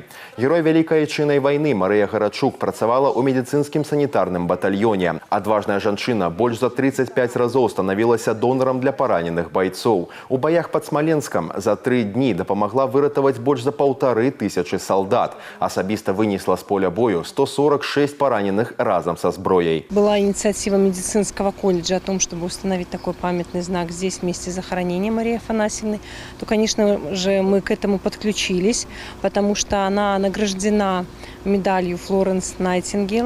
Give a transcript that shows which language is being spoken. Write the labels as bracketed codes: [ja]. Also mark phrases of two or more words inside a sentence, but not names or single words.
[be] Герой Вялікай айчыннай вайны Марыя Гарачук працавала ў медыцынскім санітарным батальёне. Адважная жанчына больш за 35 разоў станавілася донарам для параненых байцоў. У баях пад Смаленскам за 3 дні дапамагла выратаваць больш за 1500 солдат. Асабіста вынесла с поля бою 146 пораненых разом со сброей. [ru] Была инициатива медицинского колледжа о том, чтобы установить такой памятный знак здесь вместе с захоронением Марии Афанасьевны. То, конечно же, мы к этому подключились, потому что она награждена медалью Флоренс Найтингейл.